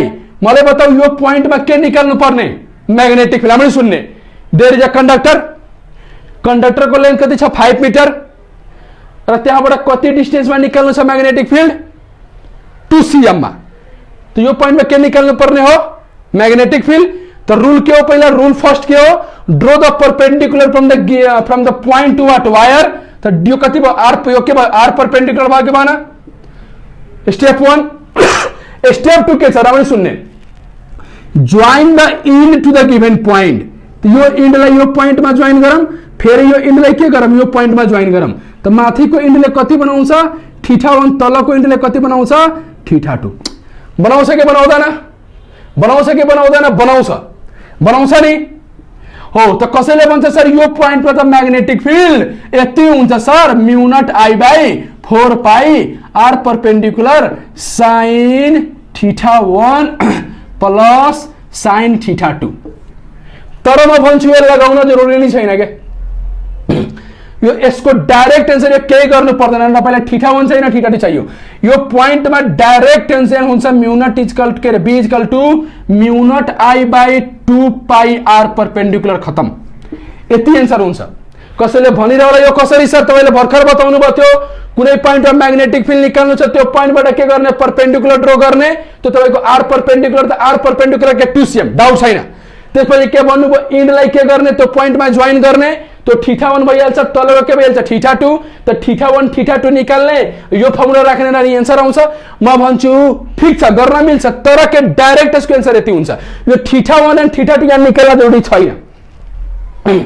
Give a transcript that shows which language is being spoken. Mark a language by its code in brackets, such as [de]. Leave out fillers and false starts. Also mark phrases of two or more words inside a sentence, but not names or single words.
[ne] मलाई बताऊ यो पोइन्टमा के निकाल्नु पर्ने [en] magnetic field. [ne] हामीले सुन्ने [en] there is a conductor-को [ne] लेन्थ कति छ 5 मिटर, र त्यहाँबाट कति डिस्टेन्समा निकाल्नु छ [en] magnetic field [ne] 2 cm मा। त यो पोइन्टमा के निकाल्नु पर्ने हो [en] magnetic field. [ne] तो रूल के हो पहिला [en] rule first [ne] के हो [en] draw the perpendicular from the point to what wire. [ne] तो यो कति भयो r, यो के भयो r परपेंडिकुलर भयो के भन स्टेप 1। स्टेप 2 के छ राम्ररी सुन्ने [en] join the end to the given point. [ne] तो यो इंडलाई यो पॉइंट में ज्वाइन गरौँ, फेरि यो इंडलाई के गरौँ यो पॉइंट में ज्वाइन गरौँ। तो माथिको इंडले कति बनाउँछ θ1, तलको इंडले कति बनाउँछ θ2। बनाउँछ कि बनाउँदैन बनाउँछ कि बनाउँदैन बनाउँछ नि। हो त कसैले भन्छ सर यो पोइन्टमा त [en] magnetic field [ne] यति हुन्छ सर [en] mu not I by 4 pi R perpendicular sine theta 1 plus sine theta 2. [ne] तर म भन्छु यो लगाउन जरुरी नै छैन के, यो यसको [en] direct answer [ne] यो केही गर्नु पर्दैन। तपाईलाई थीटा 1 छैन थीटा 2 चाहियो, यो पोइन्टमा [en] direct answer [ne] हुन्छ [en] mu not equal [ne] के रे [en] B equal to mu not I by 2 pi R perpendicular, [ne] खतम। यति आन्सर हुन्छ। कसैले भनिरहला यो कसरी सर तपाईले भर्खर बताउनु भयो थियो कुनै पोइन्टमा [en] magnetic field [ne] निकाल्नु छ त्यो पोइन्टबाट के गर्ने [en] perpendicular draw [ne] गर्ने, त्यो तपाईको [en] R perpendicular [ne] त [en] R perpendicular [ne] के 2 cm डाउट छैन। त्यसपछि के भन्नुभयो इन्डलाई के गर्ने त्यो पोइन्टमा जोइन गर्ने, तो थीटा 1 भइहाल्छ, तलको के भइहाल्छ थीटा 2, त [en] theta 1 theta 2 [ne] निकाल्ने यो फर्मुला राख्ने नानी आन्सर आउँछ। म भन्छु ठीक छ गर्न मिल्छ, तर के डाइरेक्ट यसको आन्सर यति हुन्छ। यो [en] theta 1 and theta 2 [ne] यहाँ निकाल्न जरुरी छैन।